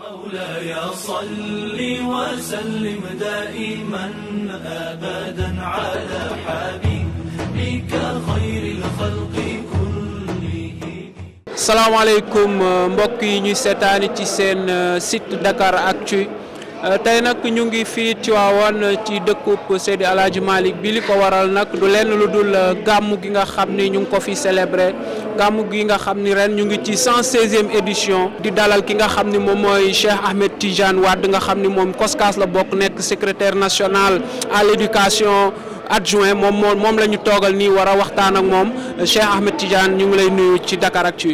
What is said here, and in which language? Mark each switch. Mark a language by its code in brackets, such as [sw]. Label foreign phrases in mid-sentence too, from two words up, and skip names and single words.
[ar] مولاي صل وسلم دائما أبدا على حبيبك خير الخلق كلهم. [wo] salaamaaleykum mbokk yi ñuy seetaani ci seen site Dakaractu tey nag ñu ngi fii Tivaouane ci dëkkub Seydi El Hadji Malick bi li ko waral nag du lenn lu dul gàmmu gi nga xam ni ñu ngi ko fi célébré gàmmu gi nga xam ni ren ñu ngi ci 116e édition di dalal ki nga xam ni moom mooy Cheikh Ahmed Tidiane Wade nga xam ni moom COSCAS la bokk nekk [fr] secrétaire national à l'éducation adjoint [wo] moom la ñu toogal nii war a waxtaan ak moom Cheikh Ahmed Tidiane ñu ngi lay nuyu ci Dakaractu.